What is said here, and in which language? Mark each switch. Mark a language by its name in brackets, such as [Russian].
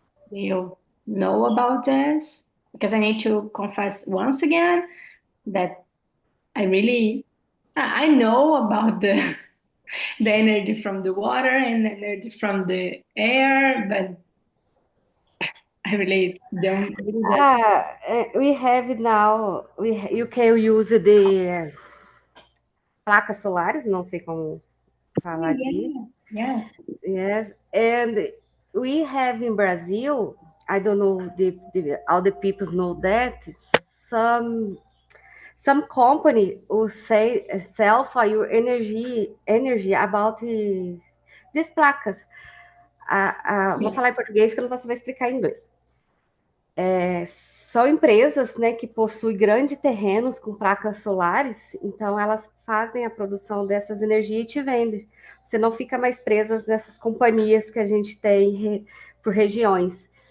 [English] Do you know about this? Because I need to confess once again that I know about the the energy from the water and the energy from the air, but I really don't really don't. We have now. You can use the [Portuguese] placas solares, não sei como. falar disso. [English] Yes, yes. Yes, and we have in Brazil, I don't know all the people know that some some company will say sell for your energy about these placas. [Portuguese] Vou falar em português que eu não vou saber explicar em inglês. São empresas, né, que possuem grandes terrenos com placas solares, então elas fazem a produção dessas energias e te vendem. Você não fica mais presa nessas companhias que a gente tem por regiões.